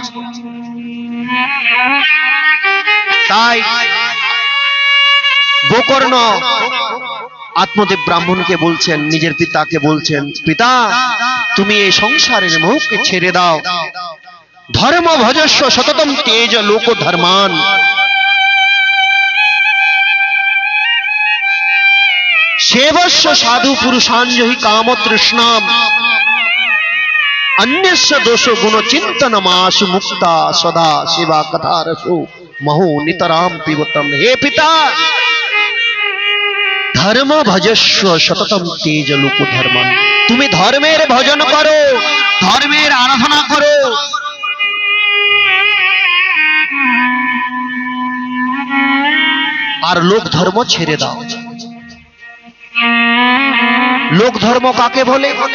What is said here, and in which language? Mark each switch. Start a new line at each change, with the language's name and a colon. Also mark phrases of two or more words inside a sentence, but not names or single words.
Bangla: তাই গোকর্ণ আত্মদেব ব্রাহ্মণকে বলছেন, নিজের পিতাকে বলছেন, পিতা তুমি এই সংসারের মোহকে ছেড়ে দাও,
Sanskrit: ধর্ম ভজস্ব সততম তেজ লোক ধর্মান। সেবস্য সাধু পুরুষাঞ্জহি কাম তৃষ্ণাম, अन्यस्य दोष गुण चिंतन मासु मुक्ता सदा सेवा कथा रसो महो नितराम पिबतम। हे पिता धर्म भजस्व सततम तेज लोक धर्मम।
Bangla: তুমি ধর্মের ভজন করো, ধর্মের আরাধনা করো, আর লোক ধর্ম ছেড়ে দাও। লোক ধর্ম কাকে বলে?